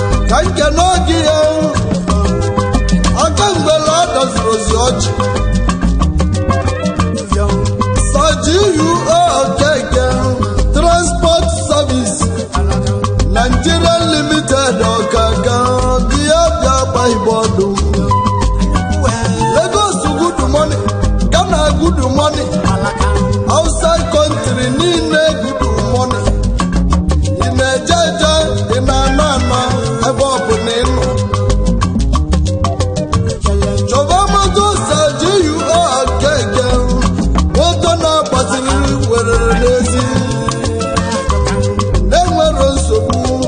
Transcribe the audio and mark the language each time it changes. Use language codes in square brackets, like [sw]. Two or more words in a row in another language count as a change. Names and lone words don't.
[ig] Ka nkene oge ya, aka mgbele a dọziri ozi ọjị. Sir G U O Okeke, Transport Service, Nigeria Limited, Okeke, dị ya bịa gba igbe ọdụ. [en] Lagos good money, Ghana good money, outside country niile good money. [ig] Ị na-eje eje, ị na-ana ana, ebe ọ bụ na ị nọ. Chọba moto Sir G U O Okeke, moto na-agbaziri werere n'ezi. Na-enwero nsogbu.